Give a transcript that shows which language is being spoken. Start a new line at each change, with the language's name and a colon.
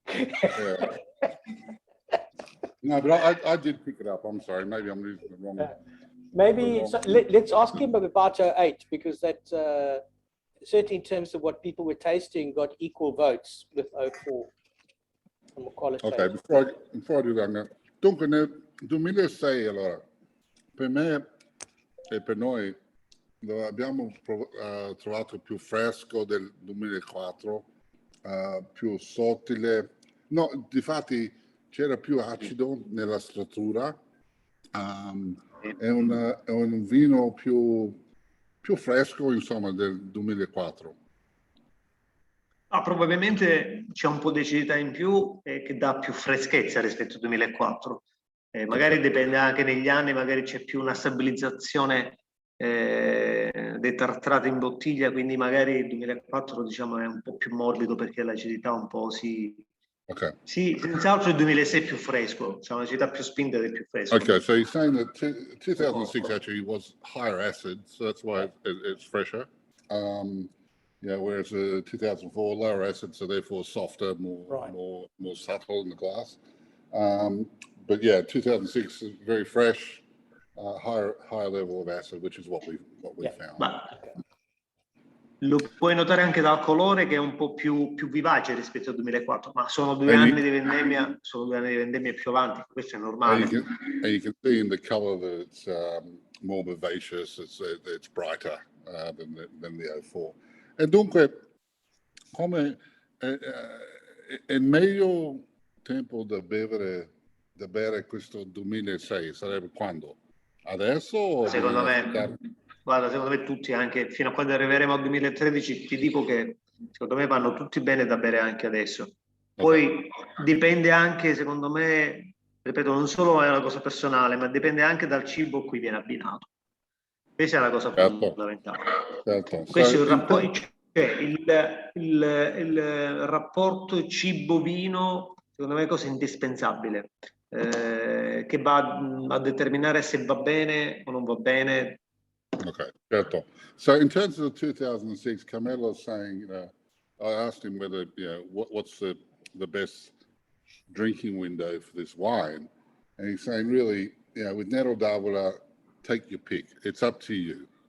English: Yeah. No, but I did pick it up. I'm sorry. Maybe I'm using the wrong. Maybe so let's ask him about 08, because that certainly in terms of what people were tasting got equal votes with 04. Ok, before I do that,
Italian: dunque nel 2006 allora, per me e per noi lo abbiamo trovato più fresco del 2004, più sottile. No, difatti c'era più acido nella struttura. È un vino più fresco, insomma, del 2004. Probabilmente c'è un po' di acidità in più che dà più freschezza rispetto al 2004. Magari dipende anche negli anni, magari c'è più una stabilizzazione dei tartrati in bottiglia, quindi magari il 2004 diciamo è un po' più morbido perché l'acidità un po' si... Okay. Sì, senz'altro il 2006 è più fresco, c'è un'acidità più spinta ed è più fresco.
English: Okay, so you're saying that 2006 actually was higher acid, so that's why it's fresher. Yeah, whereas 2004 lower acid, so therefore softer, more subtle in the glass. But yeah, 2006 is very fresh, higher level of acid, which is what we found.
Italian: Ma Lo puoi notare anche dal colore che è un po' più vivace rispetto al 2004, ma sono 2 anni di vendemmia, più avanti, questo è normale.
English: And you can see in the color that it's more vivacious, it's brighter than the 04.
Italian: E dunque, come è meglio tempo da bere questo 2006, sarebbe quando? Adesso? O Secondo me, aspettare? guarda, secondo me tutti, anche fino a quando arriveremo al 2013, ti dico che secondo me vanno tutti bene da bere anche adesso. Poi dipende anche, secondo me, ripeto, non solo è una cosa personale, ma dipende anche dal cibo a cui viene abbinato. Questa è la cosa fondamentale. Certo. Questo è il rapporto, cioè il rapporto cibo-vino, secondo me è cosa indispensabile, che va a determinare se va bene o non va bene. Okay, certo.
English: So in terms of the 2006, Carmelo's saying, I asked him whether, what's the best drinking window for this wine, and he's saying really, with Nero d'Avola, take your pick. It's up to you.